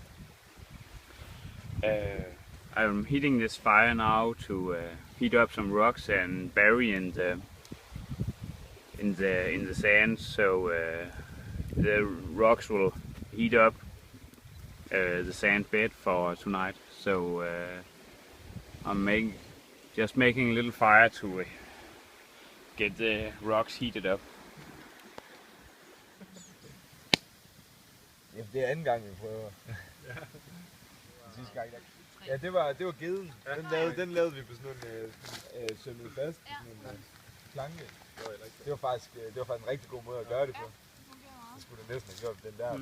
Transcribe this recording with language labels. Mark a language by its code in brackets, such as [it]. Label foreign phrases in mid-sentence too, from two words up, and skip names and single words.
[en] I'm heating this fire now to heat up some rocks and bury in the sand, so the rocks will heat up the sand bed for tonight. So I'm just making a little fire to get the rocks heated up. [da] Ja, det er anden gang, vi prøver. Ja. Sidste gang, ja, det var geden. Den lavede vi på sådan en sømmet fast, sådan en planke. Det var faktisk en rigtig god måde at gøre det på. Det skulle det næsten have gjort, den der.